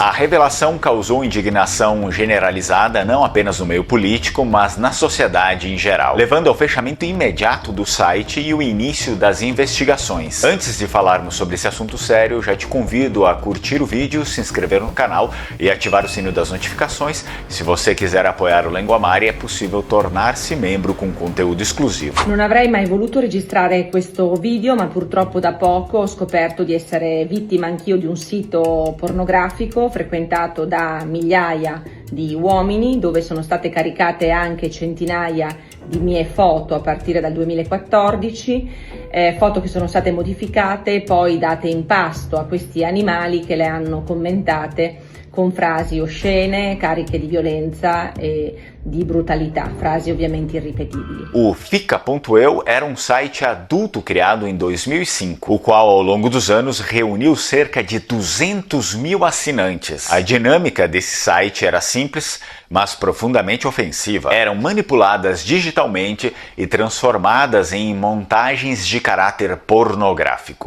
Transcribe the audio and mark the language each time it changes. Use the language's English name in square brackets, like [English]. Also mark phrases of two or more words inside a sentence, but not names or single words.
[Portuguese] A revelação causou indignação generalizada não apenas no meio político, mas na sociedade em geral, levando ao fechamento imediato do site e o início das investigações. Antes de falarmos sobre esse assunto sério, já te convido a curtir o vídeo, se inscrever no canal e ativar o sino das notificações. Se você quiser apoiar o Lenguamare, é possível tornar-se membro com conteúdo esclusivo. [Italian] Non avrei mai voluto registrare questo video, ma purtroppo da poco ho scoperto di essere vittima anch'io di un sito pornografico frequentato da migliaia di uomini, dove sono state caricate anche centinaia di mie foto a partire dal 2014, foto che sono state modificate e poi date in pasto a questi animali che le hanno commentate con frasi oscene, cariche di violenza e di brutalità, frasi ovviamente irripetibili. [Portuguese] O Fica.eu era um site adulto criado em 2005, o qual ao longo dos anos reuniu cerca de 200 mil assinantes. A dinâmica desse site era simples, mas profundamente ofensiva. Eram manipuladas digitalmente e transformadas em montagens de caráter pornográfico.